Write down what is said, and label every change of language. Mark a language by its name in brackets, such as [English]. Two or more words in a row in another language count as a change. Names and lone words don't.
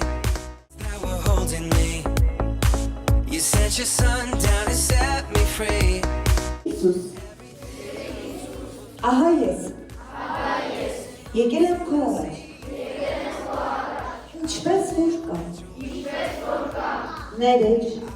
[English] Now we're holding me. You sent your sun down and set me free. [Armenian] Ահա ես։ Եկել եմ քո առաջ։ Ինչպես որ կա։ Ներեջ,